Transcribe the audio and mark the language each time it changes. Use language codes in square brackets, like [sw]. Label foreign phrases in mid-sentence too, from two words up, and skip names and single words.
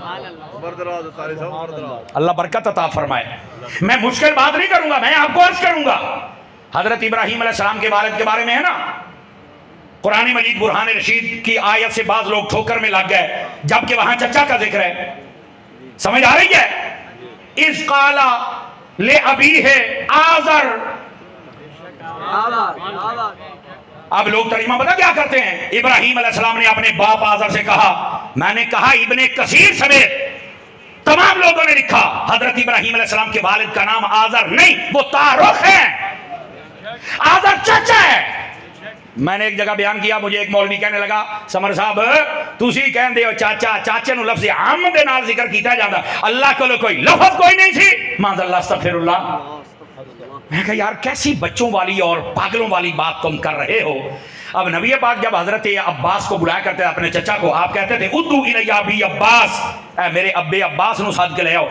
[ur] اللہ برکت عطا فرمائے. میں مشکل بات نہیں کروں گا, میں آپ کو عرض کروں گا. حضرت ابراہیم علیہ السلام کے والد کے بارے میں ہے نا, قرآن مجید برہان رشید کی آیت سے بعض لوگ ٹھوکر میں لگ گئے, جبکہ وہاں چچا کا ذکر ہے. سمجھ آ رہی ہے؟ [ar] اِذْ قَالَ لِأَبِيهِ آزَرَ. [ur] اب لوگ ترجمہ پتہ کیا کرتے ہیں؟ ابراہیم علیہ السلام نے اپنے باپ آزر سے کہا. میں نے کہا ابن کثیر سمیت تمام لوگوں نے لکھا حضرت ابراہیم علیہ السلام کے والد کا نام آزر نہیں, وہ تارخ ہے. آزر چچا ہے. میں نے ایک جگہ بیان کیا, مجھے ایک مولوی کہنے لگا [pa] سمر صاحب تسی کہن دے ہو چاچا, چاچے نو لفظ عام دے نال ذکر کیتا جاندا, [ur] اللہ کو کوئی لفظ کوئی نہیں سی. [ar] معاذ اللہ استغفر اللہ. [ur] میں کہا یار کیسی بچوں والی اور پاگلوں والی بات تم کر رہے ہو. اب نبی پاک جب حضرت عباس کو بلایا کرتے اپنے چچا کو, آپ کہتے تھے [ar] ادعو الی ابی عباس, [ur] اے میرے ابے عباس نو ساتھ کے لے آؤ.